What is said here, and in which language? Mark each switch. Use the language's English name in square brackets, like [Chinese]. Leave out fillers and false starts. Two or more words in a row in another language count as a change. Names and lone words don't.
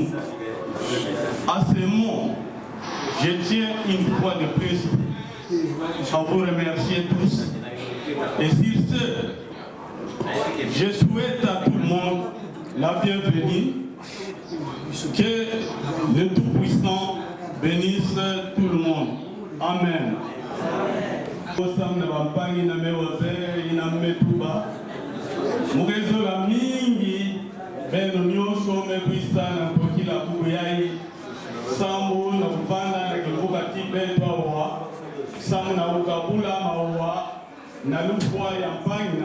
[French] À ce moment, je tiens une fois de plus à vous remercier tous. Et sur ce, je souhaite à tout le monde la bienvenue, que le Tout-Puissant bénisse tout le monde. Amen. [Kituba (Democratic Republic of Congo)] Beno nyosho mekuisa na mpokila kuyai samu na kupanda na kivuka tibe twawa samu na ukabula maua na lufwa ya mpangi